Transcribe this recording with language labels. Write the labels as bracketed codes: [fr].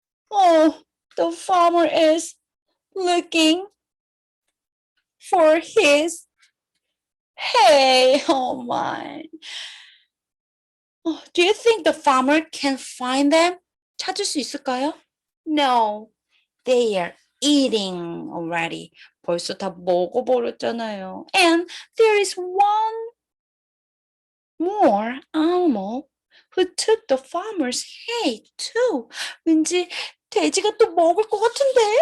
[en] Oh, the farmer is looking for his hay. Oh my. Do you think the farmer can find them? [ko] 찾을 수 있을까요? [en] No, they are eating already. [ko] 벌써 다 먹어버렸잖아요. [en] And there is one more animal who took the farmer's hay too. [ko] 왠지 돼지가 또 먹을 것 같은데?